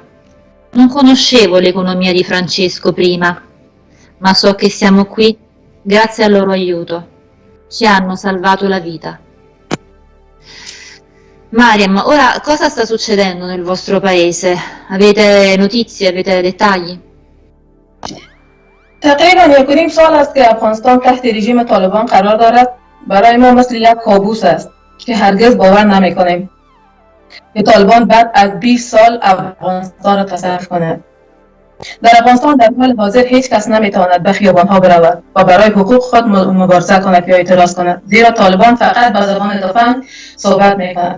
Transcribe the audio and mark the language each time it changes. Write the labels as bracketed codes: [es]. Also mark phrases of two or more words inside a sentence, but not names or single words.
[it] Non conoscevo l'economia di Francesco prima, ma so che siamo qui grazie al loro aiuto. Ci hanno salvato la vita. Mariam, ora cosa sta succedendo nel vostro paese? Avete notizie, avete dettagli? [fa] تقریبا 1.5 سال است که افغانستان تحت رژیم طالبان قرار دارد. برای ما مثل یک کابوس است که هرگز باور نمی‌کنیم که طالبان بعد از 20 سال افغانستان را تصرف کند. در افغانستان در حال حاضر هیچ کس نمیتواند به خیابان‌ها برود و برای حقوق خود مبارزه کند یا اعتراض کند، زیرا طالبان فقط به زبان تفنگ صحبت میکنند.